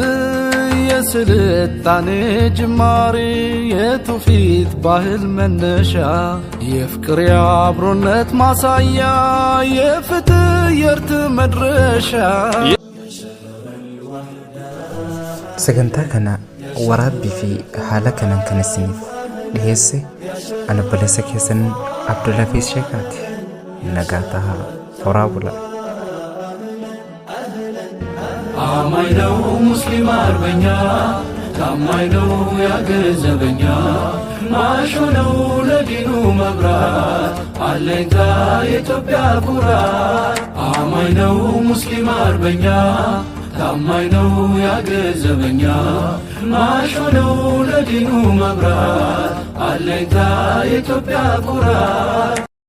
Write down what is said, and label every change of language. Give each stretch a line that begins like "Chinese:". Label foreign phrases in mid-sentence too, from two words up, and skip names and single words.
Amharic: የስልጣኔ ጅማሬ የትውፊት ባህል መነሻ የፍቅር የአብሮነት ማሳያ የፍትህ የእርት መድረሻ
Oromo: sagantaa kana waraabbii fi haala kanaan kan isiniif dhiyeesse ana balleessa keessan Abdullafiis Sheekaati. Nagaa tahaa horaa bula.
Amharic: አማኝ ነው ሙስሊም አርበኛ ታማኝ ነው ያገዘበኛ ማሾ ነው ለዲኑ መብራት አለኝታ የኢትዮጵያ ኩራት አማኝ ነው ሙስሊም አርበኛ ታማኝ ነው ያገዘበኛ ማሾ ነው ለዲኑ መብራት አለኝታ የኢትዮጵያ ኩራት